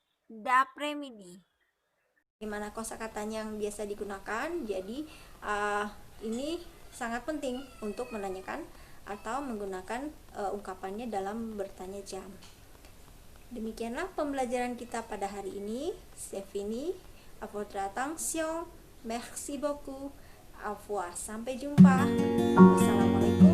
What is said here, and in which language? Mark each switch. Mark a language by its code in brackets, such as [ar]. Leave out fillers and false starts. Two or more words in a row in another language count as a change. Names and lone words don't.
[id] Gimana kosakatanya yang biasa digunakan? Jadi ini sangat penting untuk menanyakan atau menggunakan ungkapannya dalam bertanya jam. Demikianlah pembelajaran kita pada hari ini. [fr] C'est fini. À votre attention. Merci beaucoup. Au revoir. [id] Sampai jumpa. Wassalamualaikum.